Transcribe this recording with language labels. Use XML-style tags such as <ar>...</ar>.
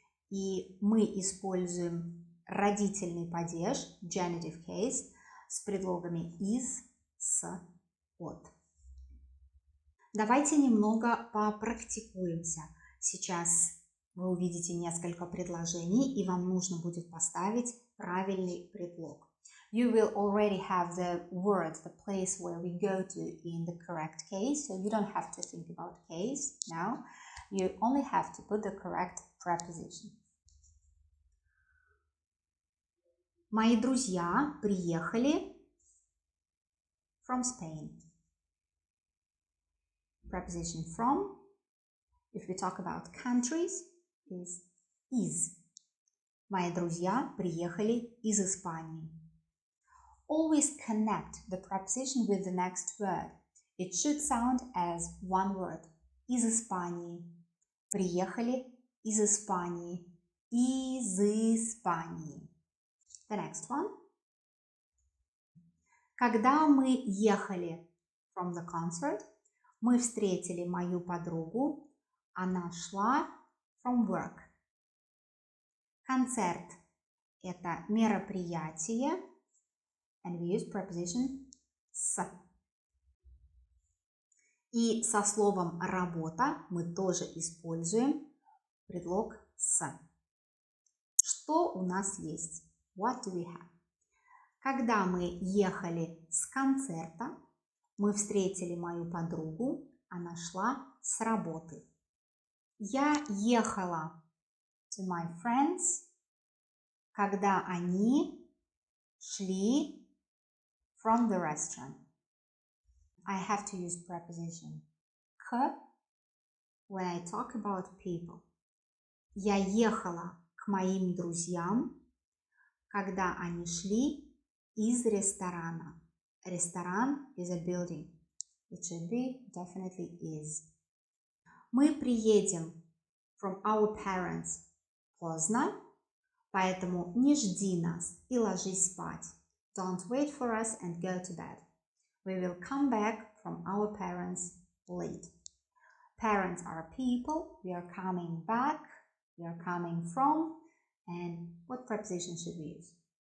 <ru>И мы используем родительный падеж,</ru> <en>genitive case,</en> <ru>с предлогами из, с, от. Давайте немного попрактикуемся. Сейчас вы увидите несколько предложений, и вам нужно будет поставить правильный предлог.</ru> <en>You will already have the word, the place where we go to in the correct case, so you don't have to think about case now. You only have to put the correct preposition.</en> <ru>Мои друзья приехали</ru> <en>from Spain. Preposition from, if we talk about countries, is.</en> <ru>Мои друзья приехали из Испании.</ru> <en>Always connect the preposition with the next word. It should sound as one word.</en> <ru>Из Испании. Приехали из Испании. Из Испании.</ru> <en>The next one.</en> <ru>Когда мы ехали</ru> <en>from the concert,</en> <ru>мы встретили мою подругу. Она шла</ru> <en>from work.</en> <ru>Концерт – это мероприятие.</ru> <en>And we use preposition с.</en> <ru>И со словом работа мы тоже используем предлог с. Что у нас есть?</ru> <en>What do we have?</en> <ru>Когда мы ехали с концерта, мы встретили мою подругу, она шла с работы. Я ехала</ru> <en>to my friends,</en> <ru>когда они шли</ru> <en>from the restaurant. I have to use preposition к when I talk about people.</en> <ru>Я ехала к моим друзьям, когда они шли из ресторана.</ru> <en>Ресторан is a building. It should be definitely is.</en> <ru>Мы приедем</ru> <en>from our parents</en> <ru>поздно, поэтому не жди нас и ложись спать.</ru> <en>Don't wait for us and go to bed. We will come back from our parents late. Parents are people. We are coming back. We are coming from. And what preposition should we use?</en>